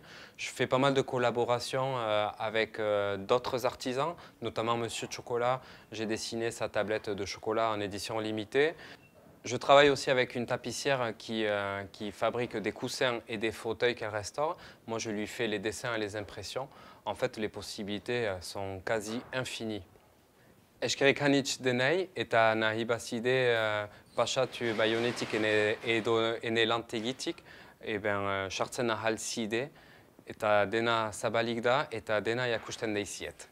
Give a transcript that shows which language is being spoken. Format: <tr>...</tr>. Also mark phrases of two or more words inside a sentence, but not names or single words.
<fr>Je fais pas mal de collaborations avec d'autres artisans, notamment Monsieur Chocolat. J'ai dessiné sa tablette de chocolat en édition limitée. Je travaille aussi avec une tapissière qui fabrique des coussins et des fauteuils qu'elle restaure. Moi, je lui fais les dessins et les impressions. En fait, les possibilités sont quasi infinies.</fr> <eu>Eskerrik hanitz denei eta nahi bazide pasatu baionetik ene lantegitik, sartzen ahal zide eta dena zabalik da eta dena jakusten deiziet.</eu>